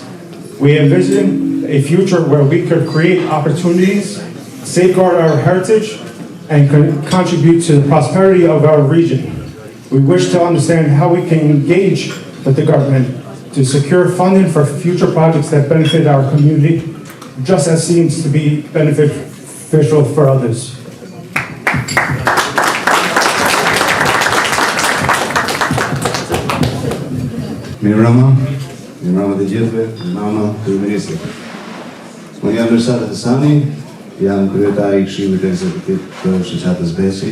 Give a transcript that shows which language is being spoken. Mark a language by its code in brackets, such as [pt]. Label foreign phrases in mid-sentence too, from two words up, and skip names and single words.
[en] We envision a future where we could create opportunities, safeguard our heritage, and contribute to the prosperity of our region. We wish to understand how we can engage with the government to secure funding for future projects that benefit our community, just as seems to be beneficial for others. [sq] Mirama të gjithëve, Mirama kryeministrit. Unë jam Mirsad Hasani, jam kryetari i Këshillit Ekzekutiv të Shoqatës Besi.